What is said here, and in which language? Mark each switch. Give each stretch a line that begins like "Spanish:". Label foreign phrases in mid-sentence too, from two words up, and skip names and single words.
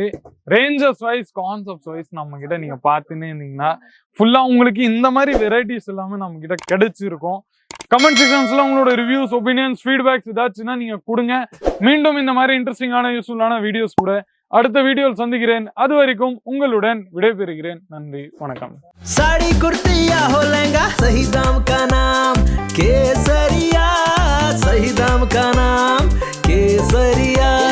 English: ranges wise concepts wise
Tamil: நம்ம கிட்ட நீங்க பார்த்துன்னே இருந்தீங்கன்னா ஃபுல்லா உங்களுக்கு இந்த மாதிரி வெரைட்டிஸ் எல்லாமே நம்ம கிட்ட கிடைச்சிருக்கும்.
English: comment sectionsல
Tamil: உங்களோட
English: reviews, opinions, feedbacks
Tamil: ஏதாச்சுன்னா நீங்க கொடுங்க. மீண்டும் இந்த மாதிரி இன்ட்ரெஸ்டிங்கான யூஸ்ஃபுல்லான வீடியோஸ் கூட அடுத்த வீடியோவில் சந்திக்கிறேன். அது வரைக்கும் உங்களுடன் விடைபெறுகிறேன். நன்றி, வணக்கம்.
Hindi: साड़ी कुर्ती या हो लहंगा, सही दाम का नाम केसरिया, सही दाम का नाम केसरिया।